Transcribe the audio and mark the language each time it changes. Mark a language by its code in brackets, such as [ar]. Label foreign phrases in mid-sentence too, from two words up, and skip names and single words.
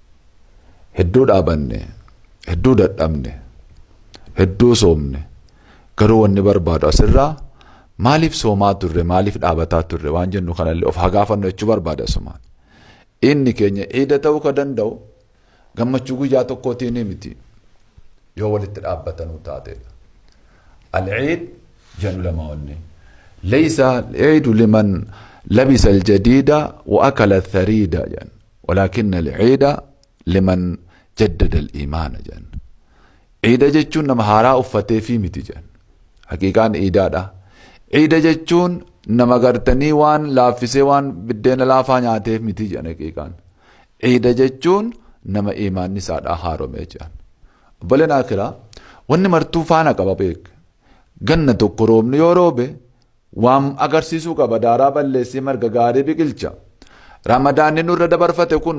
[om] hedduu dhaabanne hedduu dadhabne hedduu soomne garuu wanni barbaadu asirraa maaliif soomaa turre maaliif dhaabataa turre waan jennu kanallee of hagaafannu jechuu barbaada asumaan inni keenya ciida ta'uu ka danda'u gammachuu guyyaa tokkootiin miti yoo walitti dhaabbatanuu taatedha al-ciid jennu lama wanni [ar] ليس العيد لمن لبس الجديد وأكل الثريد [om] jen [ar] ولكن العيد لمن جدد الإيمان [om] jen ciida jechuun nama haaraa uffatee fi miti jen haqiiqaan ciidaadha ciida jechuun nama gartanii waan laaffisee waan biddeena laafaa nyaateef miti jen haqiiqaan ciida jechuun nama iimaanni isaadhaa haaromee jen obboleen akiraa wanni martuu faana qaba beek ganna tokko roobni yoo roobe waan agarsiisuu qaba daaraa balleessii marga gaarii biqilcha ramadaanni nurra dabarfate kun